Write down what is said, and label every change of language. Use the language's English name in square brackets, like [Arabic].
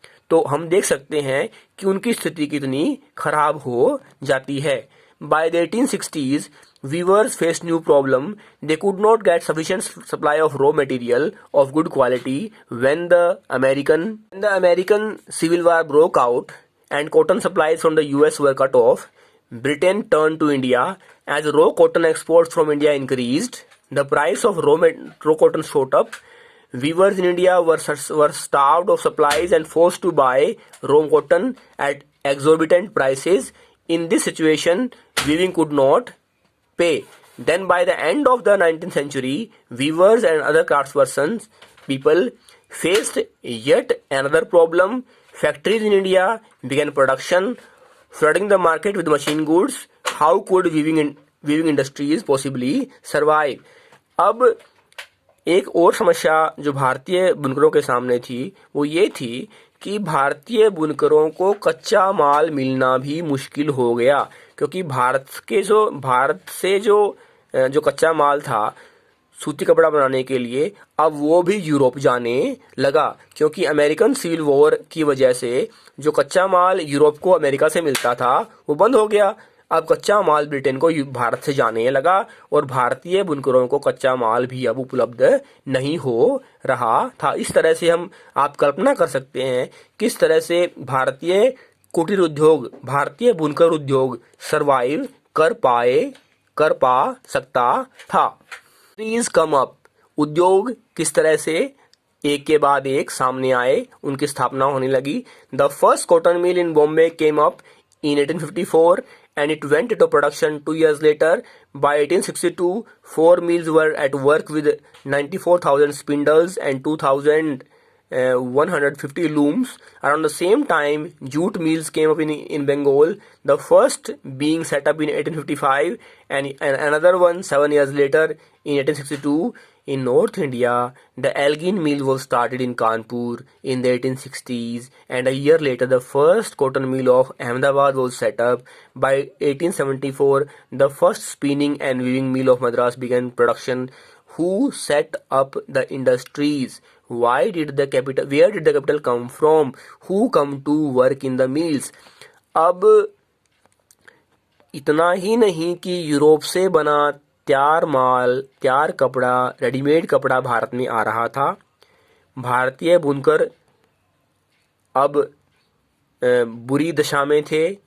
[Hindi] तो हम देख सकते हैं कि उनकी स्थिति कितनी खराब हो जाती है। [English] By the 1860s, weavers faced new problem. They could not get sufficient supply of raw material of good quality when the American Civil War broke out and cotton supplies from the US were cut off. Britain turned to India. As raw cotton exports from India increased, the price of raw cotton shot up. Weavers in India were starved of supplies and forced to buy raw cotton at exorbitant prices. In this situation, weaving could not pay. Then by the end of the 19th century, weavers and other craftspersons people faced yet another problem. Factories in India began production, flooding the market with machine goods. How could weaving industries possibly survive? [Hindi] अब एक और समस्या जो भारतीय बुनकरों के सामने थी वो ये थी कि भारतीय बुनकरों को कच्चा माल मिलना भी मुश्किल हो गया, क्योंकि भारत से जो कच्चा माल था सूती कपड़ा बनाने के लिए, अब वो भी यूरोप जाने लगा, क्योंकि अमेरिकन सिविल वॉर की वजह से जो कच्चा माल यूरोप को अमेरिका से मिलता था वो बंद हो गया। अब कच्चा माल ब्रिटेन को भारत से जाने लगा और भारतीय बुनकरों को कच्चा माल भी अब उपलब्ध नहीं हो रहा था। इस तरह से आप कल्पना कर सकते हैं किस तरह से भारतीय कुटीर उद्योग, भारतीय बुनकर उद्योग सरवाइव कर पा सकता था। [English] please come up, [Hindi] उद्योग किस तरह से एक के बाद एक सामने आए, उनकी स्थापना होने लगी। [English] The first cotton mill in Bombay came up in 1854 and it went into production 2 years later. By 1862, 4 mills were at work with 94,000 spindles and 2,150 looms. Around the same time, jute mills came up in Bengal, the first being set up in 1855 and another one 7 years later in 1862. In North India, the Elgin mill was started in Kanpur in the 1860s, and a year later the first cotton mill of Ahmedabad was set up. By 1874, the first spinning and weaving mill of Madras began production. Who set up the industries? Where did the capital come from? Who come to work in the mills? [Hindi] अब इतना ही नहीं कि Europe से बना तैयार कपड़ा, readymade कपड़ा भारत में आ रहा था। भारतीय बुनकर अब बुरी दशा में थे।